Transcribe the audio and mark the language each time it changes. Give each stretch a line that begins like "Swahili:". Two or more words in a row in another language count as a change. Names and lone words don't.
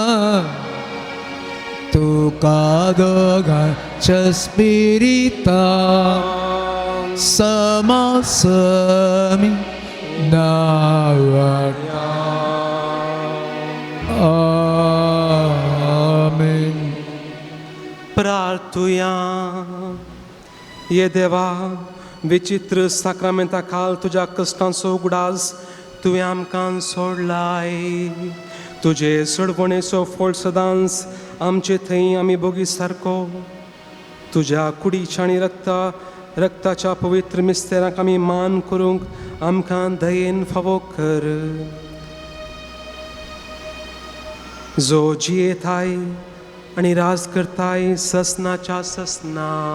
Konkani: Tu kadogan Spirita Sama sami Navarta Amen. प्रार्थूया. ये देवा विचित्र साक्रामेंटा काल तुझ्या कष्टांचो उगडास तुवें आमकां सोडलाय. तुझे सोडवणेचो फळ सदांच आमचे थंय आमी भोगी सारको. तुझ्या कुडीच्या आनी रक्ताच्या पवित्र मिस्तेराक आमी मान करूंक आमकां दयेन फावो कर. जो जियेताय आणि राज करताय ससनाच्या ससना.